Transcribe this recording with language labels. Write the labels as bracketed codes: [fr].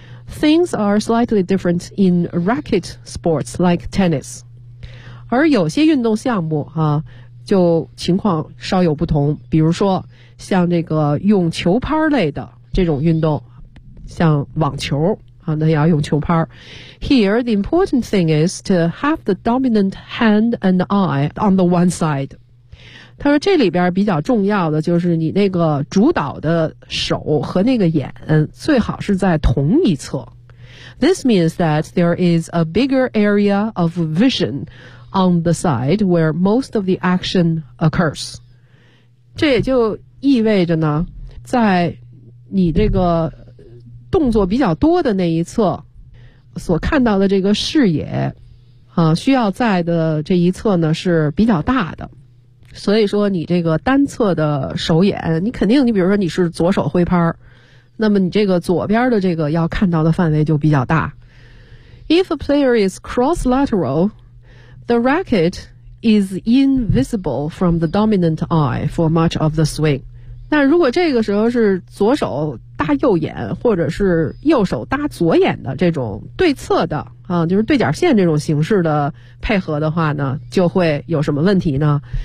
[en] Things are slightly different in racket sports like tennis. [zh] 而有些运动项目啊，就情况稍有不同，比如说像这个用球拍类的这种运动，像网球啊，那也要用球拍。 [en] Here, the important thing is to have the dominant hand and eye on the one side. [zh] 他说这里边比较重要的就是你那个主导的手和那个眼最好是在同一侧。 [en] This means that there is a bigger area of vision. On the side where most of the action occurs. [zh] 这也就意味着呢，在你这个动作比较多的那一侧所看到的这个视野啊，需要在的这一侧呢是比较大的。所以说你这个单侧的手眼，你肯定你比如说你是左手挥拍，那么你这个左边的这个要看到的范围就比较大。 [en] If a player is cross-lateral,The racket is invisible from the dominant eye for much of the swing. [zh] 那如果这个时候是左手搭右眼，或者是右手搭左眼的这种对侧的啊，就是对角线这种形式的配合的话呢，就会有什么问题呢？